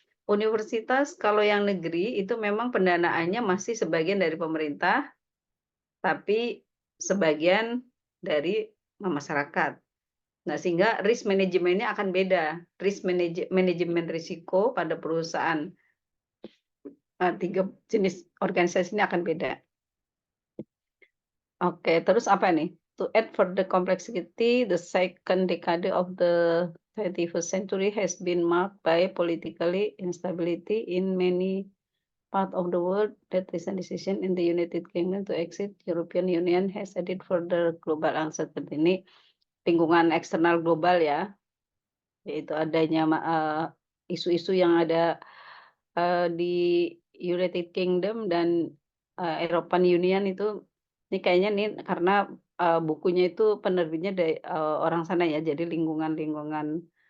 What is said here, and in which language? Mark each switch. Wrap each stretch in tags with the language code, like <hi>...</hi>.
<id>Universitas kalau yang negeri itu memang pendanaannya masih sebagian dari pemerintah, tapi sebagian dari masyarakat. Nah, sehingga risk manajemennya akan beda. Manajemen risiko pada perusahaan 3 jenis organisasi ini akan beda. Oke, terus apa nih?</id> <en>To add further complexity, the second decade of the 21st century has been marked by politically instability in many part of the world. That recent decision in the United Kingdom to exit European Union has added further global uncertainty.</en> <id>Ini lingkungan eksternal global ya, yaitu adanya isu-isu yang ada di United Kingdom dan European Union itu. Ini kayaknya nih karena bukunya itu penerbitnya dari orang sana ya, jadi lingkungan-lingkungan.</id>